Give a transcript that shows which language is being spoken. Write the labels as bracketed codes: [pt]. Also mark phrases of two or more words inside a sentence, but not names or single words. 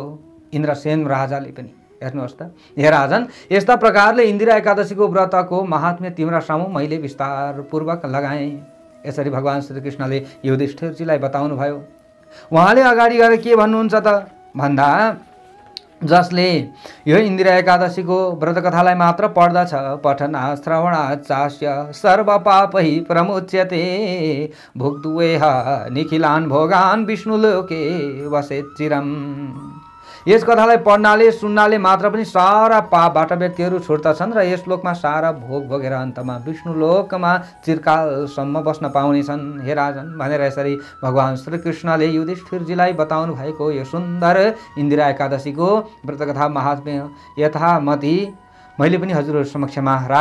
[ne] इन्द्रसेन राजाले पनि हेर्नुहोस् त। हे राजन, यस्ता प्रकारले इन्दिरा एकादशीको व्रतको महात्म्य तिम्रा सामु मैले विस्तारपूर्वक लगाएँ। यसरी भगवान् श्रीकृष्णले युधिष्ठिरजीलाई बताउनु भयो। उहाँले अगाडि गएर के भन्नुहुन्छ त भन्दा, जसले यो इन्दिरा एकादशीको व्रतकथालाई मात्र पढ्दछ, [sa] पठना श्रवणात् चास्य सर्वपापै प्रमुच्यते, भुक्त्वेह निखिलान् भोगान् विष्णुलोके वसेत् चिरम्। [ne] यस कथालाई पढ्नाले सुन्नाले मात्र पनि सारा पापबाट व्यक्तिहरू छुट्दछन् र यस लोकमा सारा भोग भोगेर अन्तमा विष्णु लोकमा चिरकालसम्म बस्न पाउनेछन्। हे राजन भनेर यसरी भगवान् श्रीकृष्णले युधिष्ठिरजीलाई बताउनु भएको यो सुन्दर इन्दिरा एकादशीको व्रतकथा महात्म्य यथामति मैले पनि हजुरहरू समक्षमा राखेँ।